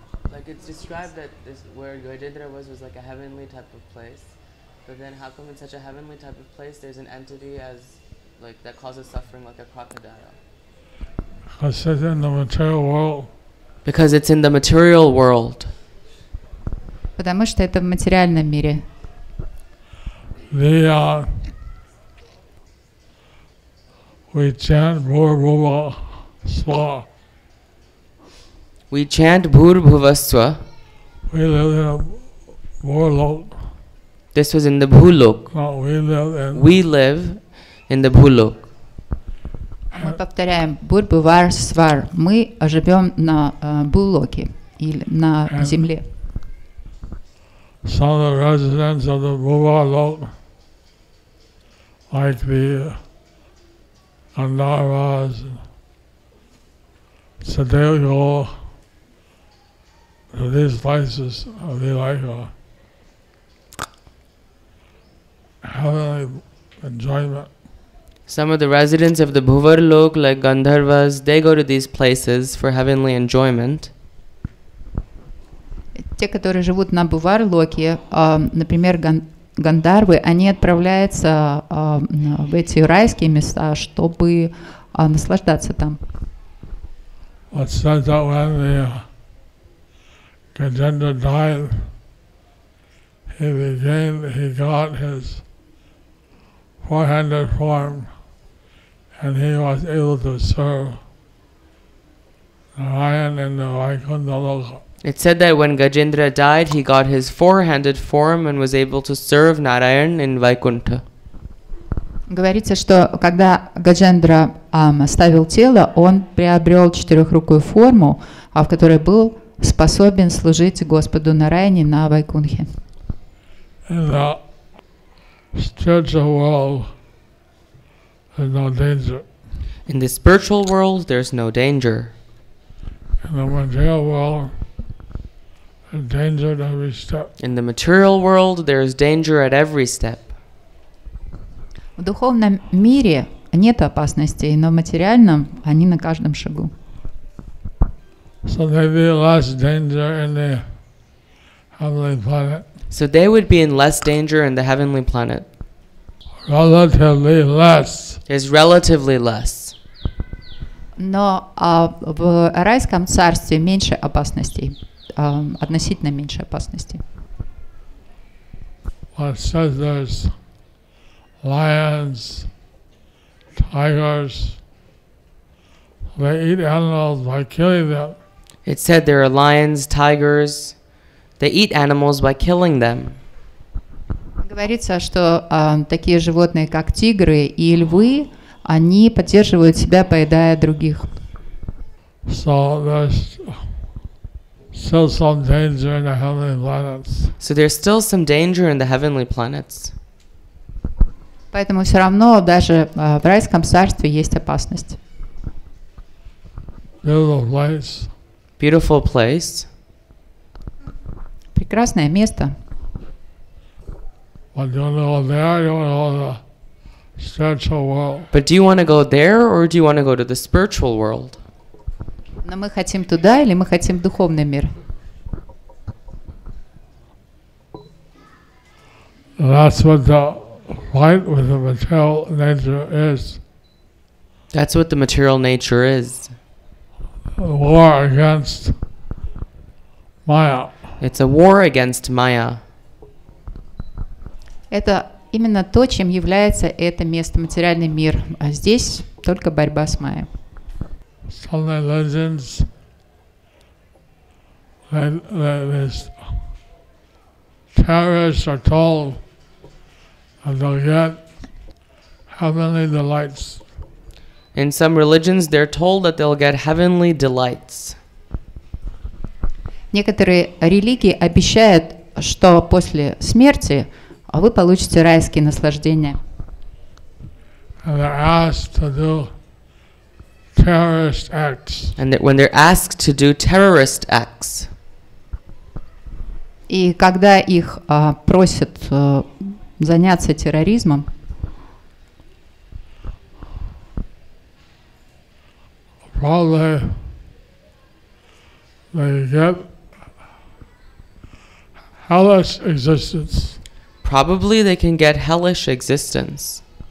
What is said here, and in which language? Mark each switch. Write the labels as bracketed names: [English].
[English] Like it's described that this where Gajendra was like a heavenly type of place, but then how come in such a heavenly type of place there's an entity as like that causes suffering like a crocodile? Because it's in the material world. Because it's in the material world. [Russian] Потому что это в материальном мире. [English] We chant Bhur Swa. We chant Bhur Bhuvaswa. We live in a Bhurlok. This was in the Bhulok. No, we live in the Bhulok. [Russian] Мы повторяем Бур Бувар Свар. Мы живем на Булоке или на земле. [English] Some of the residents of the Bhuvalok, like the Gandharvas, so they go to these places, they like heavenly enjoyment. Some of the residents of the Bhuvarlok, like Gandharvas, they go to these places for heavenly enjoyment. [Russian] Те, которые живут на Буварлоке, например, Гандарвы, они отправляются в эти райские места, чтобы наслаждаться там. [English] It says that when Gajendra died, he got his four-handed form, and he was able to serve Narayan in the Vaikuntha Loka. It said that when Gajendra died, he got his four-handed form and was able to serve Narayan in Vaikuntha. [Russian] Говорится, что когда Гаджендра оставил тело, он приобрел четырехрукую форму, в которой был способен служить Господу Нараяне на Вайкунхе. [English] In the spiritual world, there's no danger. In the spiritual world, there's no danger. In the material world, there's danger at every step. In the material world, there's danger at every step. [Russian] В духовном мире нет опасностей, но в материальном они на каждом шагу. [English] So there'd be less danger in the heavenly planet. So they would be in less danger in the heavenly planet. Relatively less. There's relatively less. [Russian] Но в райском царстве меньше опасностей, относительно меньше опасностей. [English] Well, it says there's lions, tigers. They eat animals by killing them. It said there are lions, tigers. They eat animals by killing them. [Russian] Говорится, что такие животные, как тигры и львы, они поддерживают себя, поедая других. [English] So there's still some danger in the heavenly planets. So there's still some danger in the heavenly planets. [Russian] Поэтому все равно даже в райском царстве есть опасность. [English] Beautiful place. Beautiful place. [Russian] Прекрасное место. [English] But you want to go there, you want to go to the spiritual world. But do you want to go there or do you want to go to the spiritual world? [Russian] Но мы хотим туда или мы хотим в духовный мир? [English] That's what the fight with the material nature is. That's what the material nature is. A war against Maya. It's a war against Maya. [Russian] Это именно то, чем является это место, материальный мир. А здесь только борьба с Майей. [English] Some religions, these terrorists are told that they'll get heavenly delights. In some religions, they're told that they'll get heavenly delights. [Russian] Некоторые религии обещают, что после смерти вы получите райские наслаждения. [English] And they're asked to do terrorist acts. And that when they're asked to do terrorist acts, [Russian] И когда их просят заняться терроризмом, [English] probably they get hellish existence. probably they can get hellish existence.